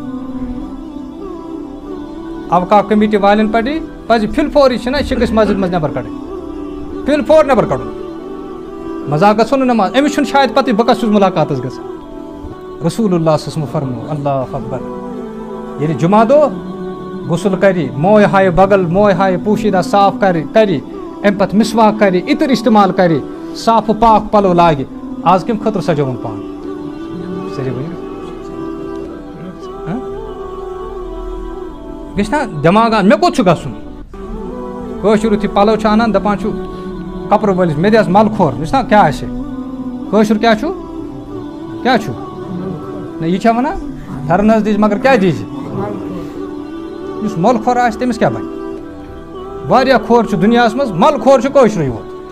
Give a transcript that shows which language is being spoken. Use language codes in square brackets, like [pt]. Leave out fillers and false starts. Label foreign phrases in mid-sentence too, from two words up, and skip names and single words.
[ks] اوقاف کمیٹی والٮ۪ن پَزِ فِلفور یہِ چھِنہ یہِ گژھِ مسجد منٛز نٮ۪بر کَڑٕنۍ فِلفور نٮ۪بر کَڑُن مزاق گژھو نہٕ نٮ۪ماز أمِس چھُنہٕ شاید پتہٕ بہٕ کَس چھُس مُلاقاتَس گژھان رسول اللہ [ar] صلی اللہ علیہ وسلم [ks] فرمو [ar] اللہ اکبر [ks] ییٚلہِ جُمعہ دۄہ غسل کرِ موے ہایہِ بغل موے ہایہِ پوشیٖدہ صاف کرِ اَمہِ پتہٕ مِسواک کرِ عطر استعمال کرِ صاف پاک پلو لاگہِ آز کَمہِ خٲطرٕ سجووُن پان سٲری ؤنِو گژھِ نا دٮ۪ماغ مےٚ کوٚت چھُ گژھُن کٲشُر یُتھُے پلو چھُ اَنان دَپان چھُ کپرٕ وٲلِس مےٚ دِ حظ مل کھور وٕچھ نا کیٛاہ آسہِ کٲشُر کیٛاہ چھُ نہ یہِ چھا وَنان پھٮ۪رن حظ دِژ مگر کیٛاہ دِژ یُس مل کھور آسہِ تٔمِس کیٛاہ بَنہِ واریاہ کھور چھُ دُنیاہَس منٛز مل کھور چھُ کٲشرُے یوت